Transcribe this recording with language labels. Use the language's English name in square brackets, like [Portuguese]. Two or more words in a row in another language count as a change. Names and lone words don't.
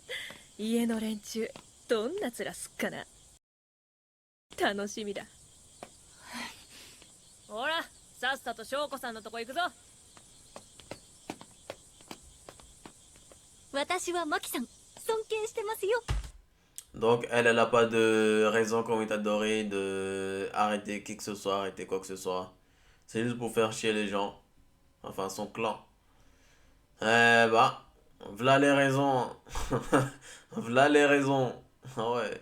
[Japanese] 家の連中どんな面すっかな。楽しみだ。ほらさっさと翔子さんのとこ行くぞ。私はマキさん尊敬してますよ。 [French] Donc elle n'a pas de raison comme Itadori de arrêter qui que ce soit, arrêter quoi que ce soit. C'est juste pour faire chier les gens. Enfin son clan. Eh bah, voilà les raisons. Voilà les raisons. Ah ouais.